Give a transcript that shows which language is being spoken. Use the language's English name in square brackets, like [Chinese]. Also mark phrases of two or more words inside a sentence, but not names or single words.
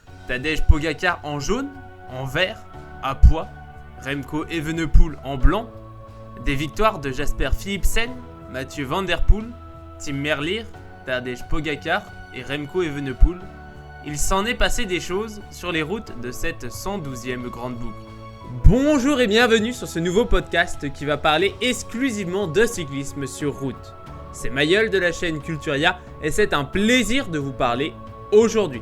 [French] Tadej Pogacar en jaune, en vert, à pois, Remco Evenepoel en blanc, des victoires de Jasper Philipsen, Mathieu Van Der Poel, Tim Merlier, Tadej Pogacar et Remco Evenepoel, il s'en est passé des choses sur les routes de cette 112e grande boucle. Bonjour et bienvenue sur ce nouveau podcast qui va parler exclusivement de cyclisme sur route. C'est Mayol de la chaîne Culturia et c'est un plaisir de vous parler aujourd'hui.